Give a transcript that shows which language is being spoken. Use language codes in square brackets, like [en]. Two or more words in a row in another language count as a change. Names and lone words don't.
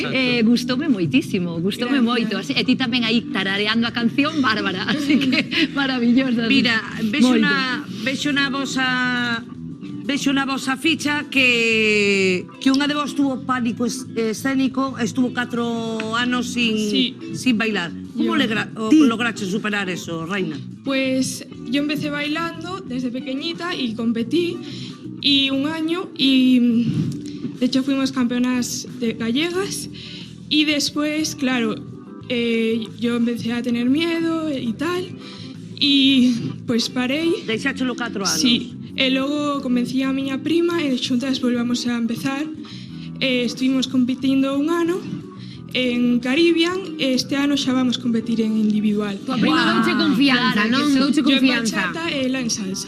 [gl] Gustoume moitísimo, gustoume moito. E ti tamén aí tarareando a canción, Bárbara, así que maravillosa. Mira, vexo na vosa ficha que unha de vos tuvo pánico escénico, estuvo 4 anos sin bailar. [es] Como lograste superar eso, Reina? Pues yo empecé bailando desde pequeñita y competí y un año y de hecho fuimos campeonas gallegas y después, claro, yo empecé a tener miedo y tal y pues parei. [gl] Deixáchelo 4 anos? Sí. E logo convencí a miña prima e xuntas volvamos a empezar. Estuvimos competindo un ano en Caribbean e este ano xa vamos competir en individual. Tua prima douche confianza, non? Douche [es] Yo en [gl] confianza. bachata e ela en salsa.